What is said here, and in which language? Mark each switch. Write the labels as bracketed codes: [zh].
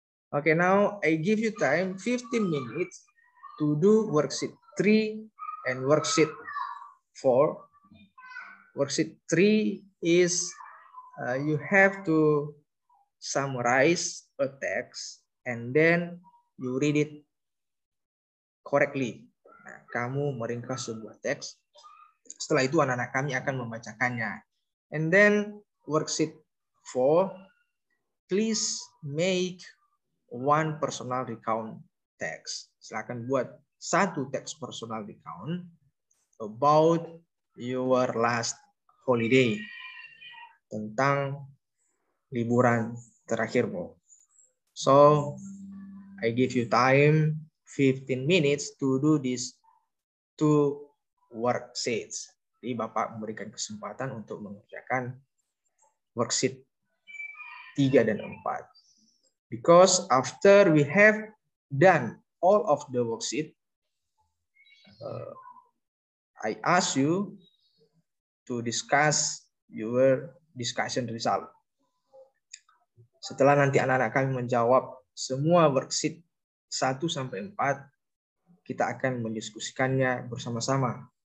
[en] Okay, now I give you time 15 minutes to do worksheet 3 and worksheet 4. Worksheet 3 is you have to summarize a text and then you read it correctly. [id] Nah, kamu meringkas sebuah teks. Setelah itu anak-anak kami akan membacakannya. [en] And then worksheet 4, please make one personal recount text. [id] Silakan buat satu teks personal recount [en] about your last holiday, [id] tentang liburan terakhirmu. [en] So I give you time 15 minutes to do these 2 worksheets. [id] Jadi Bapak memberikan kesempatan untuk mengerjakan worksheet 3 dan 4. [en] Because after we have done all of the worksheet, I ask you to discuss your discussion result. [id] Setelah nanti anak-anak kami menjawab semua worksheet 1 sampai 4, kita akan mendiskusikannya bersama-sama.